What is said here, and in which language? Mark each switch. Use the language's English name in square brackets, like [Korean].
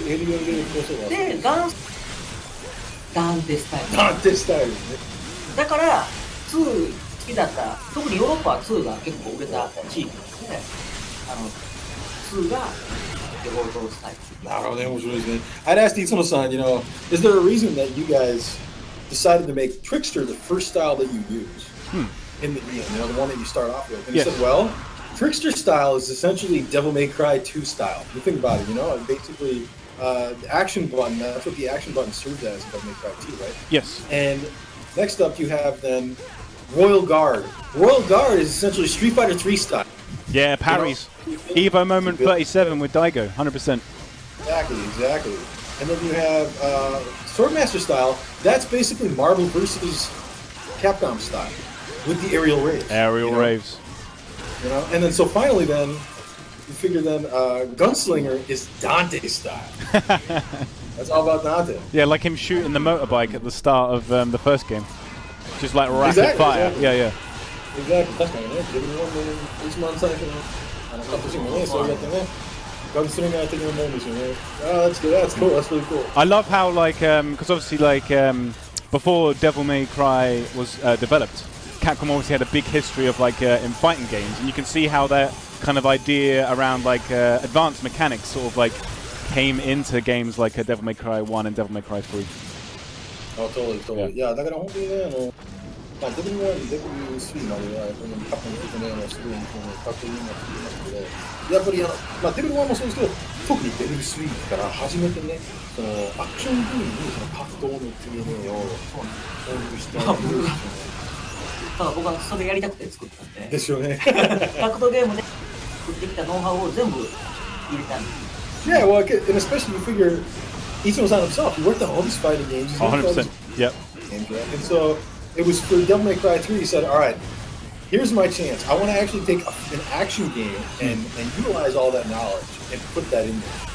[Japanese] エリアでこうそうだ。で、ダンテスタイル。ダンテスタイルね。だから2好きだった、特にヨーロッパは2が結構売れた地域で、2がデフォルトスタイル。なるほどね、面白いですね。 [English] I'd asked Itsuno-san, you know, is there a reason that you guys decided to make Trickster the first style that you use in the game, you know, the one that you start off with? And he said, well, Trickster style is essentially Devil May Cry 2 style. You think about it, you know, basically the action button, that's what the action button serves as in Devil May Cry 2, right? Yes. And next up you have then Royal Guard. Royal Guard is essentially Street Fighter 3 style. Yeah, parries. Evo Moment 37 with Daigo, 100%. Exactly. And then you have Swordmaster style. That's basically Marvel versus Capcom style with the aerial raves. Aerial raves. You know, and then so finally, then you figure then Gunslinger is Dante style. That's all about Dante. Yeah, like him shooting the motorbike at the start of the first game, just like rapid fire. Exactly. Yeah. Exactly. [Japanese] 確かにね、自分の一番最初のカットシーンもね、そうやってね。 [English] Gunslinger [Japanese] 的なもんですよね。 [English] That's good. That's cool. That's really cool. I love how because obviously before Devil May Cry was developed, Capcom obviously had a big history of like in fighting games, and you can see how that kind of idea around like advanced mechanics sort of like came into games like Devil May Cry 1 and Devil May Cry 3. Oh, totally, totally. [Japanese] Yeah, だから本当にね、まあ、デビル1、デビル3までは、このカップのことね、すごいかっこいいなって言いますけど、やっぱりまあ、デビル1もそうですけど、特にデビル3から初めてね、そのアクションゲームにその格闘の DNA を投入したただ僕はそれやりたくて作ったんで。ですよね。格闘ゲームで作ってきたノウハウを全部入れたんです。 [English] Yeah, well, and especially you figure Ichino-san himself, he worked on all these fighting games. 100%. Yep. And so it was for Devil May Cry 3, he said, all right, here's my chance. I want to actually take an action game and utilize all that knowledge and put that in there.